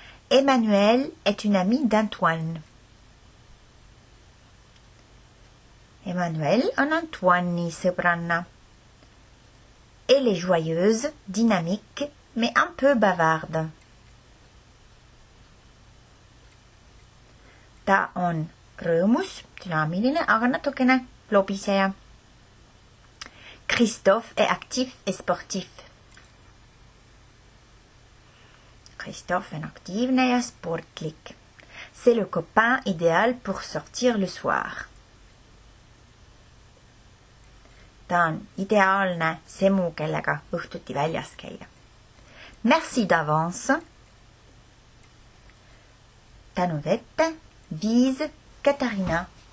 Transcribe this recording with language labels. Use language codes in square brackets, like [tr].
[fr] Emmanuel est une amie d'Antoine. [et] Emmanuel on Antoine'i sõbranna. [fr] Elle est joyeuse, dynamique, mais un peu bavarde. [et] Ta on rõõmus, dünaamiline, aga natukene lobiseja. [fr] Christophe est actif et sportif. [et] Christophe on aktiivne ja sportlik. [fr] C'est le copain idéal pour sortir le soir. [et] Ta on ideaalne semu, kellega õhtuti väljas käia. [fr] Merci d'avance. [et] Tänud ette. Viis Katariina.